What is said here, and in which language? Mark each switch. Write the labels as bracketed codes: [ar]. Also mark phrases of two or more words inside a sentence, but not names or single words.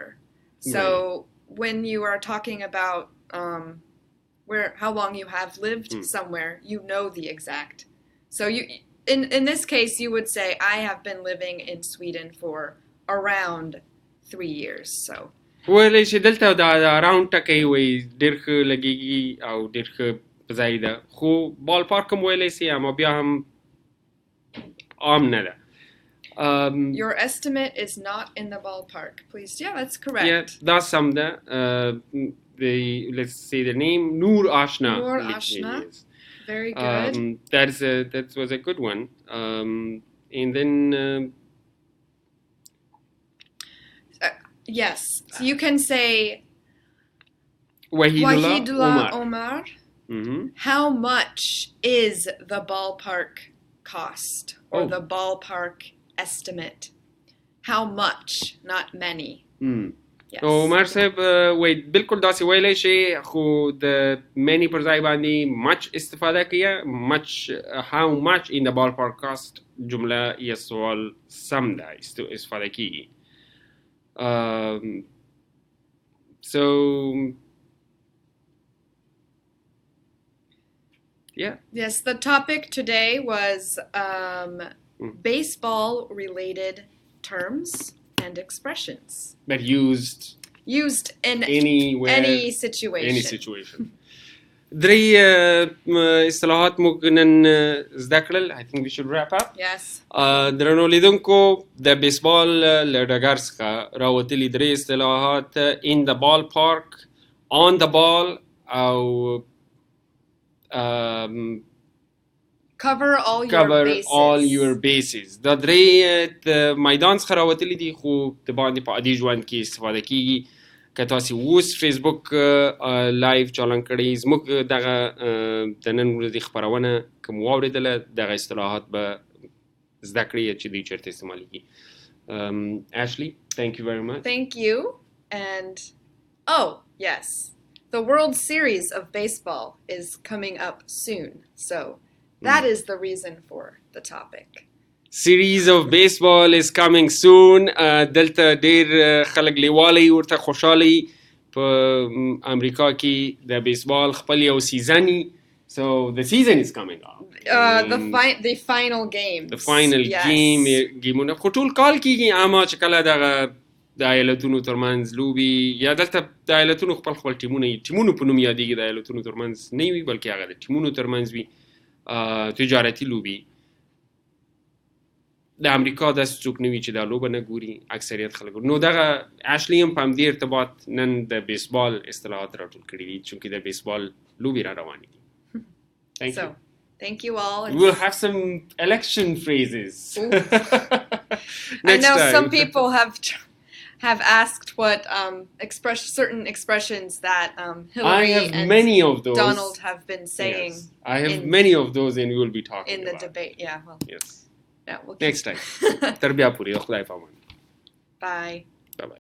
[en] So when you are talking about how long you have lived somewhere, you know the exact. So you in this case you would say I have been living in Sweden for around 3 years. So [ps] ویلې چې دلته دا راوند ټکی وایي ډېر ښه لګېږي او ډېر ښه په ځای ده خو بال پارک هم ویلی سي اما بیا هم عام نه ده. [en] Your estimate is not in the ballpark, please. Yeah, that's correct. [ps] Yeah, دا سم ده. [en] Let's say the name Noor Ashna. Noor Ashna. Very good. That was a good one. And then yes, so you can say Wahidullah Omar. Mm-hmm. How much is the ballpark cost or the ballpark estimate? How much, not many. Yes. [ps] عمر صاحب وای بالکل داسې ویلی شي خو د many پر ځای باندې much استفاده کوي. [en] much how much in the ballpark cost [ps] جمله یا سوال سم ده استفاده کیږي. [en] So yeah. Yes, the topic today was baseball related terms and expressions. But used in anywhere, any situation. Any situation. [ps] درې اصطلاحات موږ نن زده کړل. [en] I think we should wrap up. Yes. [ps] درنو لیدونکو د بیسبال له ډګر څخه راوتلي درې اصطلاحات [en] in the ballpark, on the ball [ps] او [en] cover all your bases. [ps] دا درې د میدان څخه راوتلي دي خو د باندې په عادي ژوند کې استفاده کیږي. که تاسو اوس فیسبوک لایو چالان کړئ زموږ دغه د نن ورځې خپرونه که مو واورېدله دغه اصطلاحات به زده کړئ چې دوی چېرته استعمالېږي. [en] Ashley, thank you very much. Thank you. And oh yes, the World Series of baseball is coming up soon, so that is the reason for the topic. Series of baseball is coming soon. [ps] دلته ډېر خلک لیوالي ورته خوشحالي په امریکا کې د بیسبال خپل یو سیزني. [en] So the season is coming up. The final games. The final game. [ps] خو ټول کال کېږي اما چې کله دغه د ایالتونو ترمنځ لوبي یا دلته د ایالتونو خپل ټیمونو په نوم یادېږي د ایالتونو ترمنځ نه وي بلکې هغه د ټیمونو ترمنځ وي تجارتي لوبي. د امریکا داسې څوک نه وي چې دا لوبه نه ګوري اکثریت خلک. نو دغه اشلی هم په همدې ارتباط نن د بیسبال اصطلاحات راټول کړي دي چونکې د بیسبال لوبې را روانې دي. [en] Thank you all. We'll have some election phrases. I know some people have asked what certain expressions that Hillary and many of those. Donald have been saying. Yes. I have many of those and we will be talking in the debate. Yeah, well. Yes. Yeah, we'll next time. [ps] تر بیا پورې خدای پامان. [en] Bye.